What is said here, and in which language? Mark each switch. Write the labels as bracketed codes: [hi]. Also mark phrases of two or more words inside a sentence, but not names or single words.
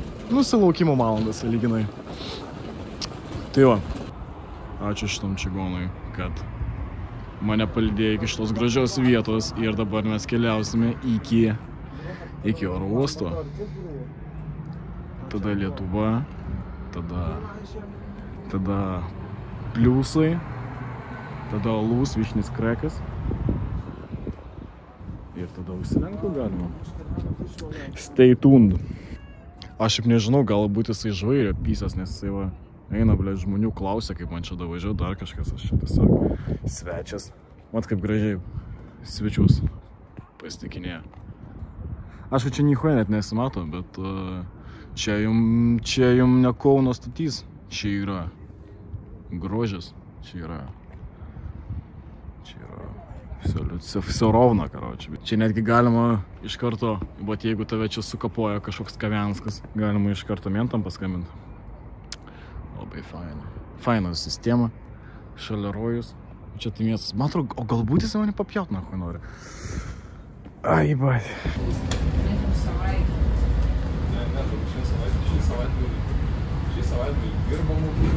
[lt] Nusilaukimo valandas, lyginai. Tai va, ačiū šitam čigonui, kad mane palydėjo iki šitos gražios vietos ir dabar mes keliausime iki oro uosto. Tada Lietuva, tada pliusai, tada alus, vyšnis krekas ir tada užsilenkti galima. [en] Stay tuned. [lt] Aš šiaip nežinau, galbūt jisai žvairia pysas, nes jisai va eina, blėt, žmonių klausia, kaip man čia davažiuoja, dar kažkas, aš čia tiesiog svečias. Mat kaip gražiai svečius pasitikinėja. Aišku, čia nieko net nesimato, bet čia jum ne Kauno statys. Čia yra Grožis. Čia yra [ru] все ровно, короче. [lt] Čia netgi galima iš karto, bet jeigu tave čia sukapoja kažkoks Kavianskas, galima iš karto mentam paskambinti. Labai faina. Faina sistema. Šalia rojus. Čia tai miestas. Man atrodo, o galbūt jis mane papjaut, na, ko nori. Ai, bai. Šį savaitgalį dirbamų.